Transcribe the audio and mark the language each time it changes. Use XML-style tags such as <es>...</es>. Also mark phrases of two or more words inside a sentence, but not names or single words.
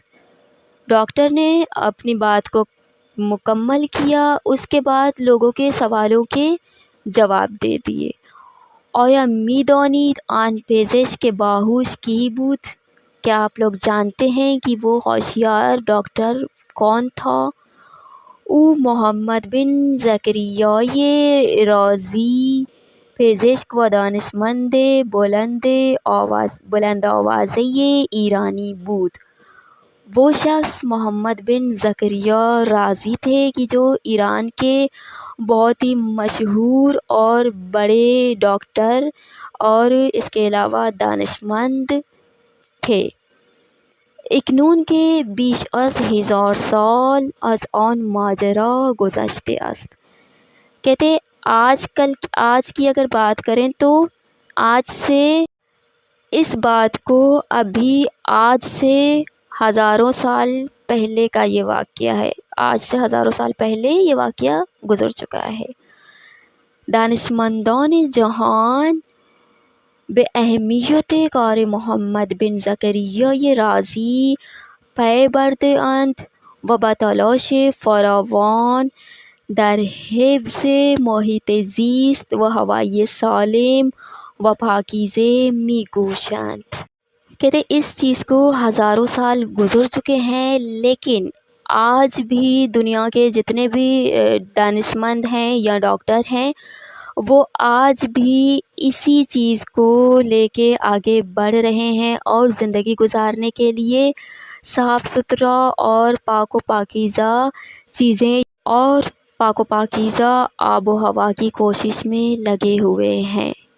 <ur>ڈاکٹر نے اپنی بات کو مکمل کیا، اس کے بعد لوگوں کے سوالوں کے جواب دے دیے.</ur> <fa>آیا می دانید آن پزشک باهوش کی بود.</fa> <ur>کیا آپ لوگ جانتے ہیں کہ وہ ہوشیار ڈاکٹر کون تھا؟</ur> <fa>او محمد بن زکریای رازی پزشک و دانشمند بلند آوازه ایرانی بود۔</fa> <ur>وہ شخص محمد بن زکریا رازی تھے کہ جو ایران کے بہت ہی مشہور اور بڑے ڈاکٹر اور اس کے علاوہ دانشمند تھے۔</ur> <fa>اکنون کے بیش از 1000 سال از آن ماجرا گذشته است۔</fa> <ur>کہتے آج کی اگر بات کریں تو آج سے اس بات کو ابھی آج سے ہزاروں سال پہلے کا یہ واقعہ ہے، آج سے ہزاروں سال پہلے یہ واقعہ گزر چکا ہے۔</ur> <fa>دانشمندان جہان به اهمیت کار محمد بن زکریا رازی پی برده‌اند و با تلاش فراوان در حفظ محیط زیست و هوای سالم و پاکیزه می‌کوشند۔</fa> <ur>کہتے اس چیز کو ہزاروں سال گزر چکے ہیں، لیکن آج بھی دنیا کے جتنے بھی دانشمند ہیں یا ڈاکٹر ہیں وہ آج بھی اسی چیز کو لے کے آگے بڑھ رہے ہیں اور زندگی گزارنے کے لیے صاف ستھرا اور پاک و پاکیزہ چیزیں اور پاک و پاکیزہ آب و ہوا کی کوشش میں لگے ہوئے ہیں۔</ur>